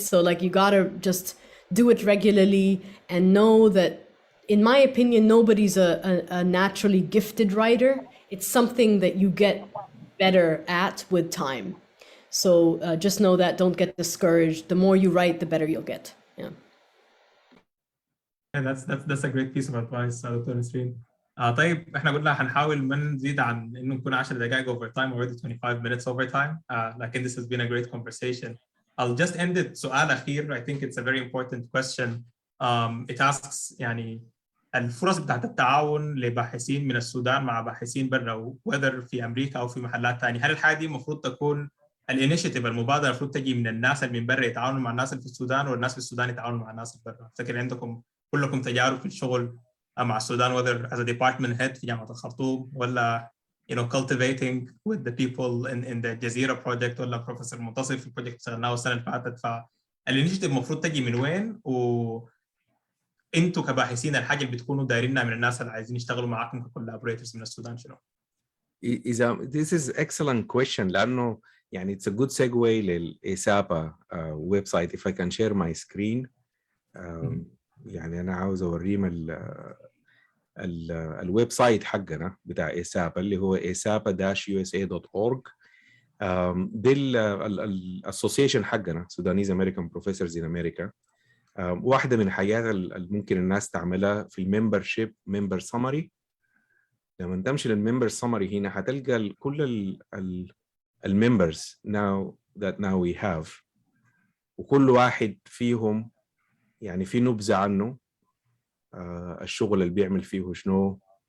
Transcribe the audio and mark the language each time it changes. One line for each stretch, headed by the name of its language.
English: So like you gotta just do it regularly and know that, in my opinion, nobody's a naturally gifted writer. It's something that you get better at with time. So just know that, don't get discouraged. The more you write, the better you'll get. Yeah. And that's a great piece of advice, Dr. Nasreen.
Arabic: طيب احنا قلنا هنحاول ما نزيد عن انه نكون 10 دقائق
English: over time, already 25 minutes over time.
Arabic: لكن
English: this has been a great conversation. I'll just end it
Arabic: سؤال أخير.
English: I think it's a very important question. It asks
Arabic: يعني الفرص بتاعت التعاون لباحثين من السودان مع باحثين برا، whether في أمريكا أو في محلات تانية، هل الحاجة دي المفروض تكون الانيشيتيف، المبادرة المفروض تجي من الناس اللي من برا يتعاونوا مع الناس اللي في السودان، والناس في السودان يتعاونوا مع الناس اللي برا؟ أفتكر عندكم كلكم تجارب في الشغل مع السودان،
English: whether as a department head
Arabic: في جامعة الخرطوم، ولا
English: cultivating with the people in the
Arabic: جزيرة project، ولا بروفيسور منتصر في البروجكت اشتغلناه السنة اللي فاتت. فالانيشيتيف المفروض تجي من وين؟ وانتوا كباحثين الحاجة اللي بتكونوا دايرينها من الناس اللي عايزين يشتغلوا معاكم كcollaborators من السودان شنو؟
English: This is excellent question،
Arabic: لأنه يعني
English: it's a good segue للإسابة website. If I can share my screen.
Arabic: يعني أنا عاوز أوريهم الويب سايت حقنا بتاع إسابة اللي هو isapa-usa.org. ده الأسوسيشن حقنا Sudanese American Professors in America. واحدة من الحاجات اللي ممكن الناس تعملها في الممبرشيب member summary. لما تمشي للممبر سمري هنا هتلقى كل الممبرز
English: now we have،
Arabic: وكل واحد فيهم يعني في نبذة عنه، الشغل اللي بيعمل فيه شنو.